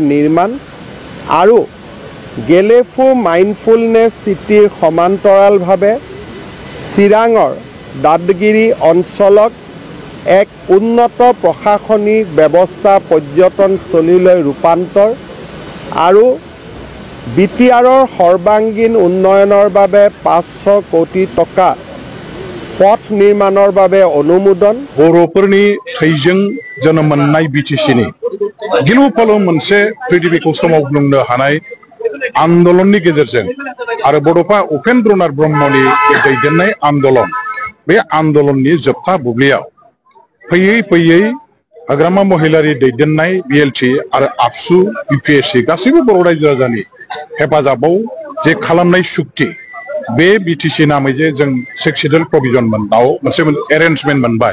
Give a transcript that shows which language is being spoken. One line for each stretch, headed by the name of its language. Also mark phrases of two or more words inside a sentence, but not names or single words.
Assamese: নিৰ্মাণ আৰু গেলেফু মাইণ্ডফুলনেছ চিটিৰ সমান্তৰালভাৱে চিৰাঙৰ দাঁতগিৰি অঞ্চলক এক উন্নত প্ৰশাসনিক ব্যৱস্থা পৰ্যটনস্থলীলৈ ৰূপান্তৰ আৰু বিটিআৰৰ সৰ্বাংগীন উন্নয়নৰ বাবে 500 কোটি টকা পথ নিৰ্মাণৰ বাবে অনুমোদন।
Bodo: बर'फोरनि थैजों जोनोम मोननाय बिटिसिनि गिलु फालु मोनसे पृथिबीखौ सोमावग्लुंनो हानाय आन्दोलननि गेजेरजों आरो बड'फा उपेन्द्रनाथ ब्रह्मनि दैदेननाय आन्दोलन बे आन्दोलननि जोबथा बुब्लियाव फैयै फैयै हाग्रामा महिलारि दैदेननाय बिएलटि आरो आबसु बिपिएससि गासैबो बर' रायजो राजानि हेफाजाबाव जे खालामनाय सुक्ति बे बिटिसि नामै जे जों
English: scheduled provision
Bodo: मोननाव मोनसे एरेन्जमेन्ट मोनबाय।